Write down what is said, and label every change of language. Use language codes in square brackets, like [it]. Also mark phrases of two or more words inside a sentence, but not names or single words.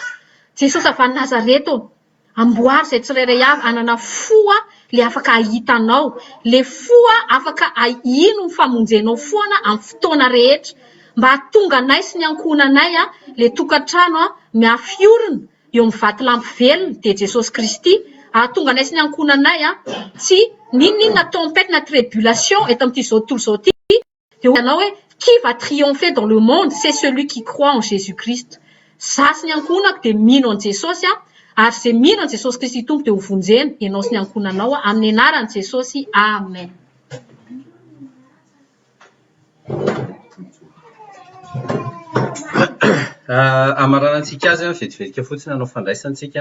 [mg] Jesosy avy Nazareta amboary izay tsirairay avy anana fo le afaka ahitanao, le fo afaka ino ny famonjenao foana amin'ny fotoana rehetra mba hatonga anay sy ny ankohonanay le tokantrano miafiorina eo amin'ny vatolampy velona dia Jesosy Kristy. Ahatonga anay sy ny ankohonanay tsy ninona tempête na tribulation eto amin'ity zao tontolo zao ity dia ianao hoe [fr] qui va triompher dans le monde, c'est celui qui croit en Jésus-Christ. [mg] Za sy ny ankohonako dia mino an Jesosy ary izay mino an Jesosy Kristy tompo dia ho vonjena ianao sy ny ankohonanao amin'ny anaran'i Jesosy. Amen. Amaranantsika azy vetivetika fotsiny anao fandraisantsika.